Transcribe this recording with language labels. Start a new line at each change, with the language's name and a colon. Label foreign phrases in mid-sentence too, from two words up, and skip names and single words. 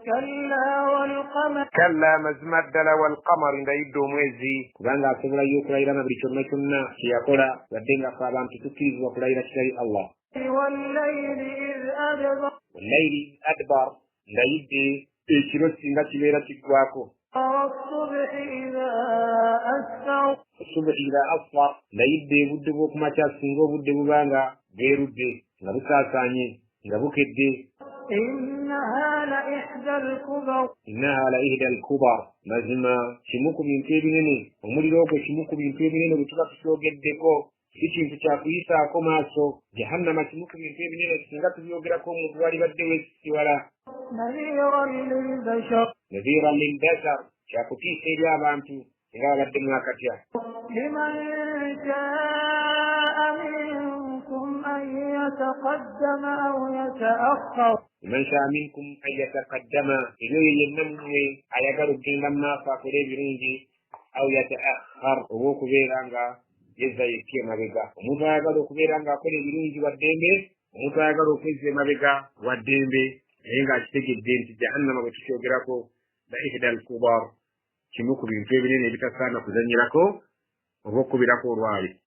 Ganda: kalla mazima ddala walqamari ndayidde omwezi kubanga asobola yo okulayira na buli kyonna kyonna kyeyakola wadde nga fe abantu tukkirizibwa kulayira kitali Allah.
Arabic: والليل إذ أدبر
Ganda: ndayidde ekiro singa kibeera kiggwako.
Arabic: الصبح إذا أصفر
Ganda: ndayidde obudde bw'okumakya singa obudde bubanga bwerudde nga busaasanye nga bukedde.
Arabic: إنها لإحدى الكبر
Ganda: mazima kimu ku bintu ebinene omuliro ogwo kimu ku bintu ebinene bwe tuba tukyogeddeko si kintu kyakuyisaako maaso. jahannama kimu ku bintu ebinene singa tubyogerako omuntu walibadde weesisiwala.
Arabic: نذيرا للبشر
Ganda: kyakutiisa eri abantu nga babadde mwakatya.
Arabic: لمن شاء منكم أن يتقدم أو يتأخر
Ganda: ebyo yenna mmwe ayagala okugenda mu maaso akole ebirungi
Arabic: أو يتأخر
Ganda: oba okubeera nga yezza yekka emabega. omuntu ayagala okubeera ng'akola ebirungi waddembe, omuntu ayagala okwezza emabega waddembe naye ng'akitegedde nti jahannama bwe tukyogerako
Arabic: لإحدى الكبر
Ganda: kimu ku bintu ebinene ebitasaana kuzanyirako oba okubirako olwali.